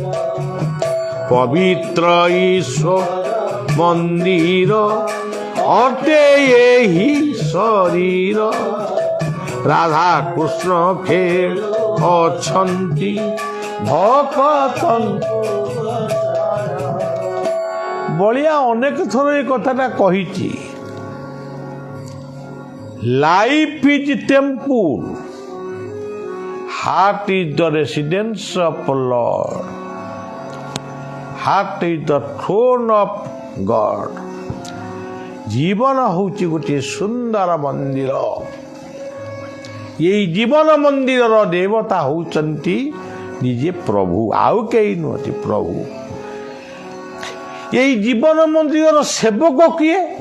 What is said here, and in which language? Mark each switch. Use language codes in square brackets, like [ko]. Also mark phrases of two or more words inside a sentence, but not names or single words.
[or] ପବିତ୍ର ଈଶ୍ୱର ମନ୍ଦିର ଅଟେ ଏହି ଶରୀର, ରାଧା କୃଷ୍ଣ ଖେଳ ଅଛନ୍ତି ଭକ୍ତଙ୍କୁ। ବଳିଆ ଅନେକ ଥର ଏ କଥାଟା କହିଛି। [en] Life is temple, Heart is the residence of Lord. Heart is the throne of God. [or] ଜୀବନ ହେଉଛି ଗୋଟିଏ ସୁନ୍ଦର ମନ୍ଦିର। ଏଇ ଜୀବନ ମନ୍ଦିରର ଦେବତା ହେଉଛନ୍ତି ନିଜେ ପ୍ରଭୁ, ଆଉ କେହି ନୁହନ୍ତି, ପ୍ରଭୁ। ଏଇ ଜୀବନ ମନ୍ଦିରର ସେବକ କିଏ?